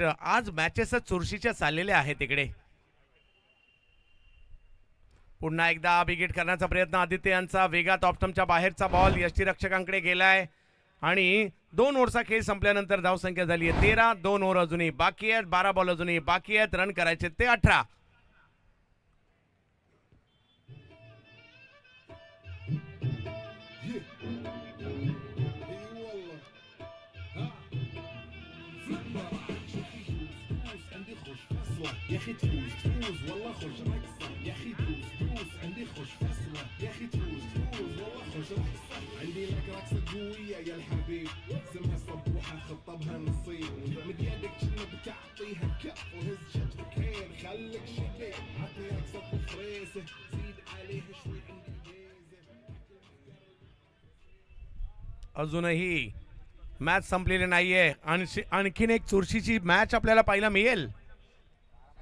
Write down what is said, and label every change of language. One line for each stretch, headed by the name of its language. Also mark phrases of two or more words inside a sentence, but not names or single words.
Marathi: आज मॅचेस चुरशीच्या चाललेले आहेत इकडे. पुन्हा एकदा बिगेट करण्याचा प्रयत्न आदित्य यांचा. वेगात ऑप्टमच्या बाहेरचा बॉल यष्टीरक्षकांकडे गेलाय आणि 2 ओव्हरचा खेळ संपल्यानंतर धाव संख्या झाली आहे 13. 2 ओव्हर अजूनही बाकी आहेत. 12 बॉल अजूनही बाकी आहेत. रन करायचे ते 18.
Arabic: يا اخي تفوز تفوز والله خوش رقصة يا اخي تفوز تفوز عندي خوش فصلة يا اخي تفوز تفوز والله خوش رقصة عندي لك رقصة قوية يا الحبيب سمها صبوحة خطبها نصيب مد يدك كنا بتعطيها كف وهز شتفك هين خليك شديد عطي رقصة بفريسة زيد عليها شوي عندي جيزة.
Marathi: अजूनही मॅच संपलेली नाहीये. आणखीन एक चुरशीची मॅच आपल्याला पाहायला मिळेल.